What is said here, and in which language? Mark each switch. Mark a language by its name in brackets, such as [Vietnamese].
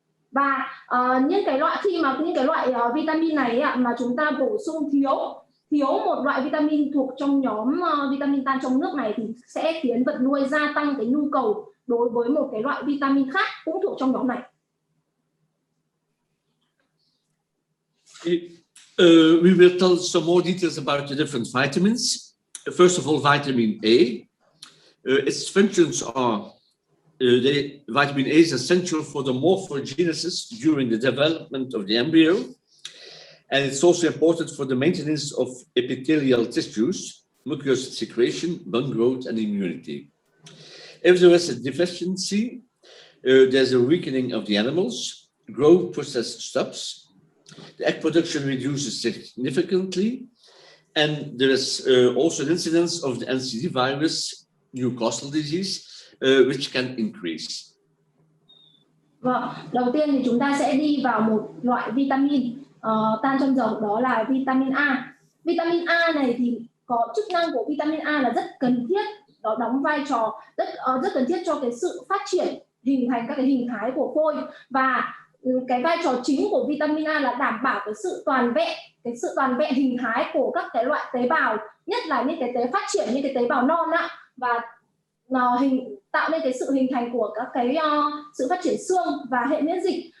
[Vietnamese] Và những cái loại vitamin này mà chúng ta bổ sung thiếu một loại vitamin thuộc trong nhóm vitamin tan trong nước này thì sẽ khiến vật nuôi gia tăng cái nhu cầu đối với một cái loại vitamin khác cũng thuộc trong nhóm này. [English] We will tell some more details about the different vitamins. First of all, vitamin A. Its functions are vitamin A is essential for the morphogenesis during the development of the embryo, and it's also important for the maintenance of epithelial tissues, mucous secretion, bone growth, and immunity. If there is a deficiency, there's a weakening of the animals, growth process stops, the egg production reduces significantly, and there is also an incidence of the NCD virus, Newcastle disease, which can increase. [Vietnamese] Vâng, đầu tiên thì chúng ta sẽ đi vào một loại vitamin tan trong dầu, đó là vitamin A. Vitamin A này thì có chức năng của vitamin A là rất cần thiết, nó đóng vai trò rất cần thiết cho cái sự phát triển, hình thành các cái hình thái của phôi, và cái vai trò chính của vitamin A là đảm bảo cái sự toàn vẹn hình thái của các cái loại tế bào, nhất là những cái phát triển những cái tế bào non ạ, và tạo nên cái sự hình thành của các cái sự phát triển xương và hệ miễn dịch.